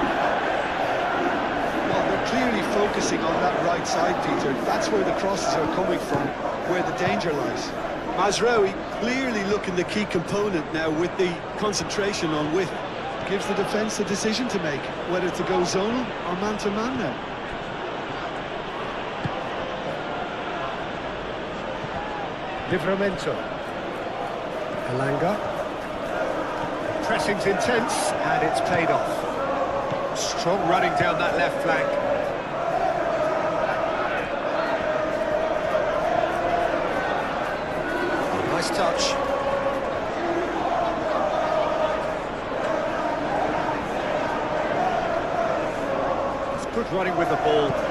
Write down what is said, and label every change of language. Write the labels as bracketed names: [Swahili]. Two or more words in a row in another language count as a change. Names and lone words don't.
[English] Well, they're clearly focusing on that right side, Peter. That's where the crosses are coming from, where the danger lies. Mazraoui clearly looking the key component now with the concentration on width. Gives the defence a decision to make, whether to go zonal or man-to-man now. Livramento. Elanga. Pressing's intense, and it's paid off. Strong running down that left flank. Nice touch. It's good running with the ball.